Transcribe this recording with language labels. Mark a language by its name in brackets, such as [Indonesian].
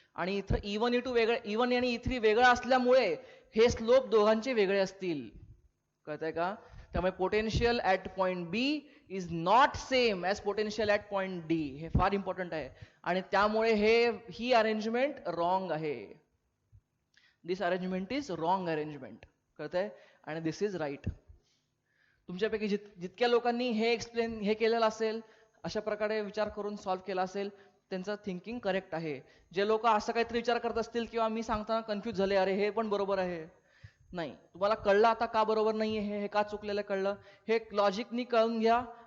[Marathi] आणि इथं E1 आणि E3 वेगळा असल्यामुळे हे स्लोप दोघांचे वेगळे असतील. कळतंय का. [English] त्यामुळे potential at point B is not same as potential at point D. [Marathi] हे फार इम्पॉर्टंट आहे, आणि त्यामुळे ही अरेंजमेंट रॉंग आहे. [English] This arrangement is wrong arrangement. [Marathi] कळतंय, आणि [English] This is right. [Marathi] तुमच्यापैकी जितक्या लोकांनी हे केलेलं असेल, अशा प्रकारे विचार करून सॉल्व्ह केला असेल, त्यांचं थिंकिंग करेक्ट आहे. जे लोक असं काहीतरी विचार करत असतील किंवा मी सांगताना कन्फ्युज झाले, अरे हे पण बरोबर आहे, नाही, तुम्हाला कळलं आता का बरोबर नाहीये, हे का चुकलेलं कळलं, हे लॉजिकनी कळून घ्या.